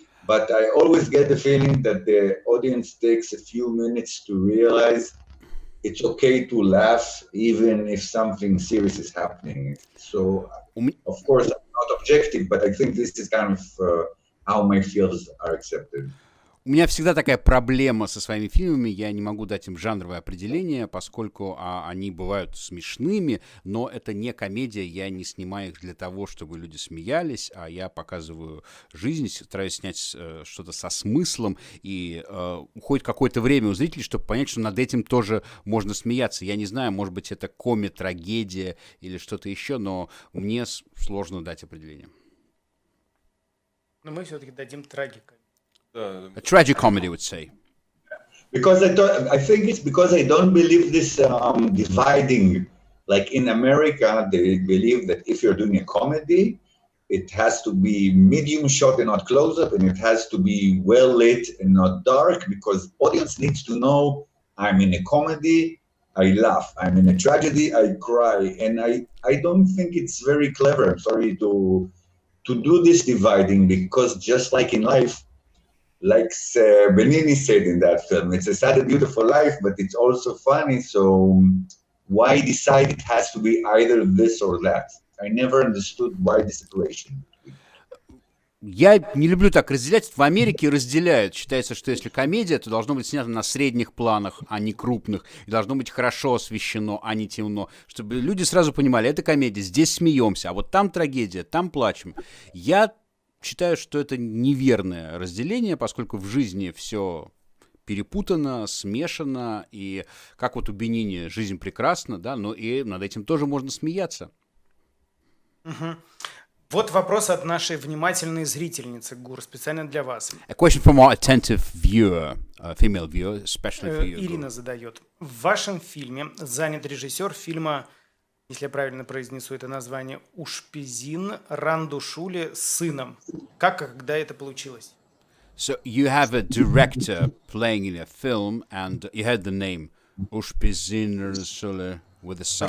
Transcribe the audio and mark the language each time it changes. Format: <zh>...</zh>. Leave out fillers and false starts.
<en>But I always get the feeling that the audience takes a few minutes to realize it's okay to laugh even if something serious is happening. So, of course, I'm not objective, but I think this is kind of how my films are accepted.</en> <ru>У меня всегда такая проблема со своими фильмами, я не могу дать им жанровое определение, поскольку они бывают смешными, но это не комедия, я не снимаю их для того, чтобы люди смеялись, а я показываю жизнь, стараюсь снять что-то со смыслом, и уходит какое-то время у зрителей, чтобы понять, что над этим тоже можно смеяться. Я не знаю, может быть, это трагедия или что-то еще, но мне сложно дать определение. Но мы все-таки дадим трагику.</ru> <en>A tragic comedy, would say. Because I think it's because I don't believe this dividing. Like in America, they believe that if you're doing a comedy, it has to be medium shot and not close up, and it has to be well lit and not dark, because audience needs to know I'm in a comedy, I laugh. I'm in a tragedy, I cry. And I don't think it's very clever, I'm sorry, to do this dividing, because just like in life, like Benini said in that film, it's a sad and beautiful life, but it's also funny. So why decide it has to be either this or that? I never understood why the separation.</en> <ru>Я не люблю так разделять. В Америке разделяют. Считается, что если комедия, то должно быть снято на средних планах, а не крупных. И должно быть хорошо освещено, а не темно. Чтобы люди сразу понимали, это комедия, здесь смеемся, а вот там трагедия, там плачем. Я считаю, что это неверное разделение, поскольку в жизни все перепутано, смешано, и как вот у Бенини «Жизнь прекрасна», да, но и над этим тоже можно смеяться. Вот вопрос от нашей внимательной зрительницы, Гур, специально для вас.</ru> <en>A question from our attentive viewer, female viewer, especially for you.</en> <ru>Ирина задает. В вашем фильме занят режиссер фильма, если я правильно произнесу это название, Ушпизин Рандушули с сыном. Как и когда это получилось?</ru> <en>So you have a director playing in a film, and you had the name Ушпизин with a son.</en>